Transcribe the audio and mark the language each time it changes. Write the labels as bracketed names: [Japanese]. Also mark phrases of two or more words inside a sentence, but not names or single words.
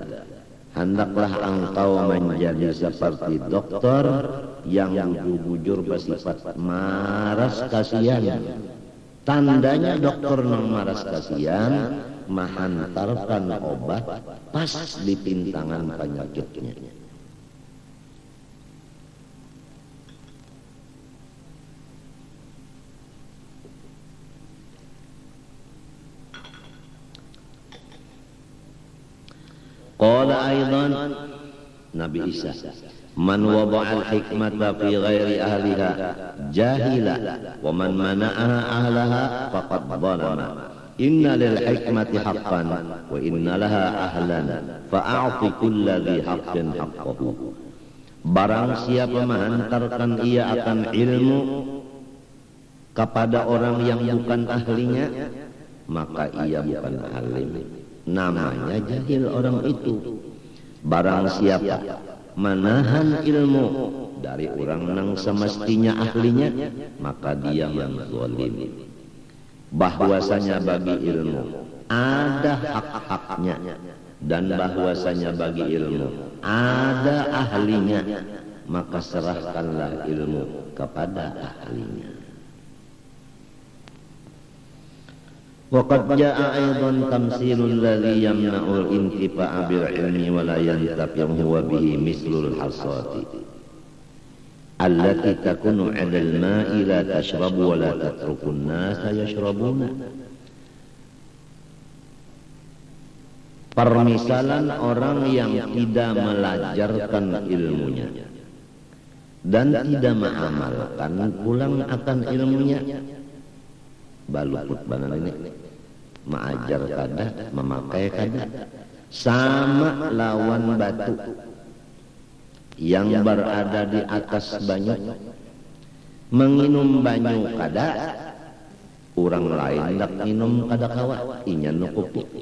[Banjar] Hendaklah engkau menjadi seperti dokter yang bujur bersifat maras kasihan. Tandanya dokter nang maras kasihan menghantarkan obat pas di pintangan penyakitnya. [Arabic] قال أيضا نبي عيسى، من وضع الحكمة في غير أهلها جهل ومن منعها أهلها فقد ظلم. إن للحكمة حقا وإن لها أهلا فأعط كل ذي حق حقه. [Indonesian] Barang siapa menghantarkan ia akan ilmu kepada orang yang bukan ahlinya, maka ia bukan alim, namanya jahil orang itu. Barang siapa menahan ilmu dari orang yang semestinya ahlinya, maka dia yang zalim. Bahwasanya bagi ilmu ada hak-haknya, dan bahwasanya bagi ilmu ada ahlinya, maka serahkanlah ilmu kepada ahlinya. [Arabic] وقد جاء أيضا تمثيل الذي يمنع الانتفاع بالعلم ولا ينتفع هو به مثل الحصاة التي تكون على الماء لا تشرب ولا تترك الناس يشربون. [Indonesian] Permisalan orang yang tidak melajarkan ilmunya dan tidak mengamalkan pulang akan ilmunya. [Banjar] Baluput banan ini mengajar kada, memakai kada, sama lawan batu yang berada di atas banyu, menginum banyu kada, orang lain hendak minum kada kawa, inya nukupi.